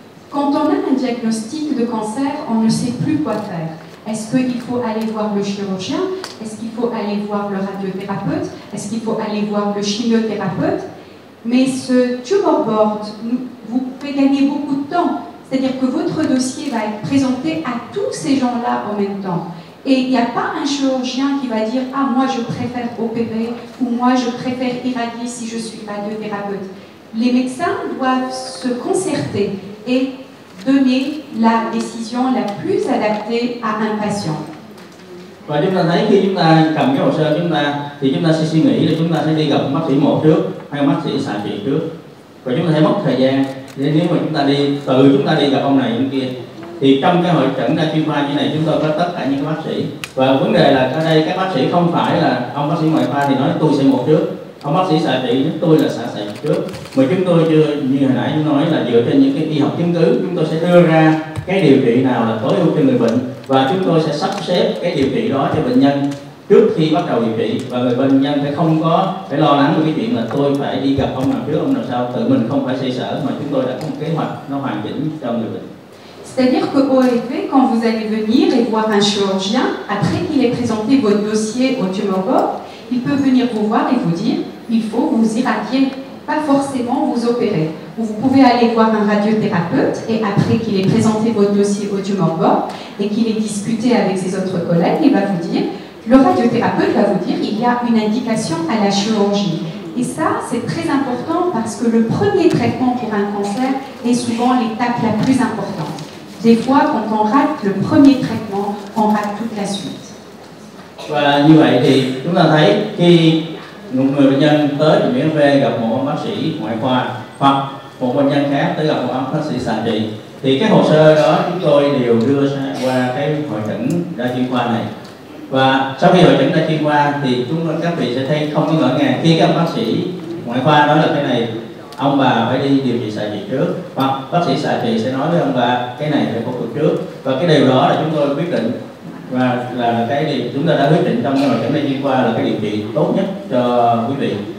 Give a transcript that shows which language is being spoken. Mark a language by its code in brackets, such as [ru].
[fr] Quand on a un diagnostic de cancer, on ne sait plus quoi faire. Est-ce qu'il faut aller voir le chirurgien? Est-ce qu'il faut aller voir le radiothérapeute? Est-ce qu'il faut aller voir le chimiothérapeute? Mais ce tumor board vous fait gagner beaucoup de temps. C'est-à-dire que votre dossier va être présenté à tous ces gens-là en même temps. Et il n'y a pas un chirurgien qui va dire « Ah, moi je préfère opérer » ou « Moi je préfère irradier si je suis radiothérapeute ». Les médecins doivent se concerter et donner la décision la plus adaptée à un patient. [vi] Và chúng ta thấy khi chúng ta cầm cái hồ sơ chúng ta thì chúng ta sẽ suy nghĩ là chúng ta sẽ đi gặp bác sĩ mổ trước hay bác sĩ xạ trị trước, và chúng ta sẽ mất thời gian. Nên nếu mà chúng ta đi gặp ông này ông kia thì trong cái hội chẩn đa chuyên khoa như này chúng tôi có tất cả những cái bác sĩ, và vấn đề là ở đây các bác sĩ không phải là ông bác sĩ ngoại khoa thì nói tôi sẽ mổ trước, ông bác sĩ xạ trị nói tôi là xạ trước, mà chúng tôi chưa như hồi nãy chúng nói là dựa trên những cái y học chứng cứ chúng tôi sẽ đưa ra cái điều trị nào là tối ưu cho người bệnh, và chúng tôi sẽ sắp xếp cái điều trị đó cho bệnh nhân trước khi bắt đầu điều trị, và người bệnh nhân phải không có phải lo lắng về cái chuyện là tôi phải đi gặp ông nào trước ông nào sau, tự mình không phải xoay sở, mà chúng tôi đã có một kế hoạch nó hoàn chỉnh cho người bệnh. [fr] C'est-à-dire qu'au EV, quand vous allez venir et voir un chirurgien, après qu'il ait présenté votre dossier au tumor board, il peut venir vous voir et vous dire il faut vous irradier, pas forcément vous opérer. Ou vous pouvez aller voir un radiothérapeute et après qu'il ait présenté votre dossier au tumor board et qu'il ait discuté avec ses autres collègues, il va vous dire, le radiothérapeute va vous dire il y a une indication à la chirurgie. Et ça, c'est très important parce que le premier traitement pour un cancer est souvent l'étape la plus importante. Des fois, quand on rate le premier traitement, on rate toute la suite. [vi] Và như vậy thì chúng ta thấy khi một người bệnh nhân tới bệnh viện V gặp một bác sĩ ngoại khoa hoặc một bệnh nhân khác tới gặp một bác sĩ xạ trị, thì cái hồ sơ đó chúng tôi đều đưa qua cái hội chẩn đa chuyên khoa này. Và sau khi hội chẩn đa chuyên khoa thì các vị sẽ thấy không có ngỡ ngàng khi các bác sĩ ngoại khoa nói là cái này ông bà phải đi điều trị xạ trị trước, hoặc bác sĩ xạ trị sẽ nói với ông bà cái này phải phẫu thuật trước, và cái điều đó là chúng tôi quyết định, và là cái điều chúng ta đã quyết định trong cái hội chẩn đa chuyên khoa là cái điều trị tốt nhất cho quý vị.